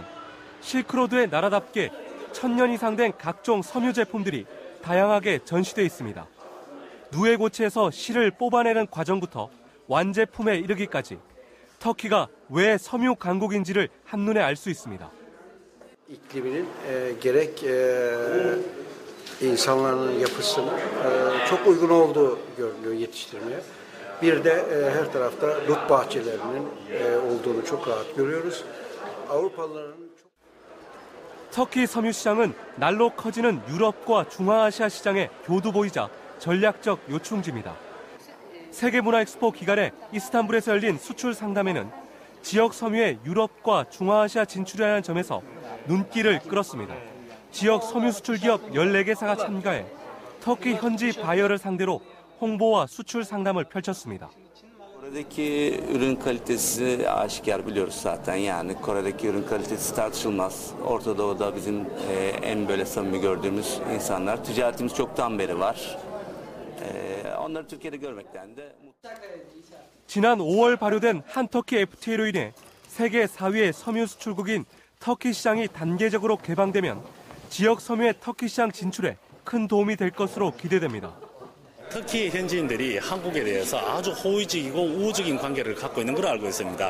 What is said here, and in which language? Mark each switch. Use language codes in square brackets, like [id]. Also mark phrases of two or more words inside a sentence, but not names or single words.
[ko] 실크로드의 나라답게 1000년 이상 된 각종 섬유 제품들이 다양하게 전시돼 있습니다. 누에고치에서 실을 뽑아내는 과정부터 완제품에 이르기까지 터키가 왜 섬유 강국인지를 한눈에 알 수 있습니다. [tr] İkliminin gerek insanların yapısının çok uygun olduğu görülüyor yetiştirmeye. Bir de her tarafta dut bahçelerinin olduğunu çok rahat görüyoruz. Avrupalıların [ko] 터키 섬유 시장은 날로 커지는 유럽과 중앙아시아 시장의 교두보이자 전략적 요충지입니다. 세계문화엑스포 기간에 이스탄불에서 열린 수출 상담회는 지역 섬유의 유럽과 중앙아시아 진출이라는 점에서 눈길을 끌었습니다. 지역 섬유 수출 기업 14개사가 참가해 터키 현지 바이어를 상대로 홍보와 수출 상담을 펼쳤습니다. [tr] Kore'deki ürün kalitesi aşikar biliyoruz zaten. Yani Kore'deki ürün kalitesi tartışılmaz. Orta Doğu'da bizim en böyle samimi gördüğümüz insanlar. Ticaretimiz çoktan beri var. Onları Türkiye'de görmekten de [ko] 지난 5월 발효된 한터키 FTA로 인해 세계 4위의 섬유 수출국인 터키 시장이 단계적으로 개방되면 지역 섬유의 터키 시장 진출에 큰 도움이 될 것으로 기대됩니다. 터키 현지인들이 한국에 대해서 아주 호의적이고 우호적인 관계를 갖고 있는 걸 알고 있습니다.